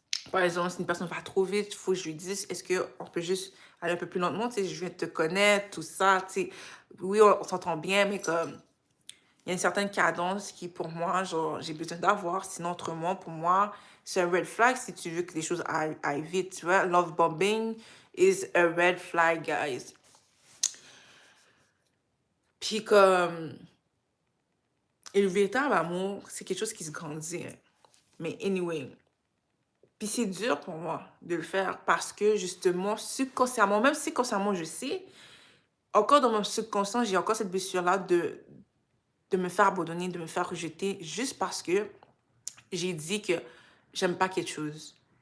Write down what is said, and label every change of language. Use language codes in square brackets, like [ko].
[fr] Par exemple, si une personne va trop vite, il faut que je lui dise, est-ce qu'on peut juste aller un peu plus lentement, tu sais, je viens de te connaître, tout ça, tu sais. Oui, on s'entend bien, mais comme, il y a une certaine cadence qui, pour moi, genre, j'ai besoin d'avoir. Sinon, autrement, pour moi, c'est un red flag si tu veux que les choses aillent vite, tu vois. [en] Love bombing is a red flag, guys. [fr] Puis comme, et le véritable amour, c'est quelque chose qui se grandit, hein. Mais anyway, puis c'est dur pour moi de le faire parce que justement, subconsciemment, même si consciemment je sais, encore dans mon subconscient, j'ai encore cette blessure-là de me faire abandonner, de me faire rejeter juste parce que j'ai dit que j'aime pas quelque chose.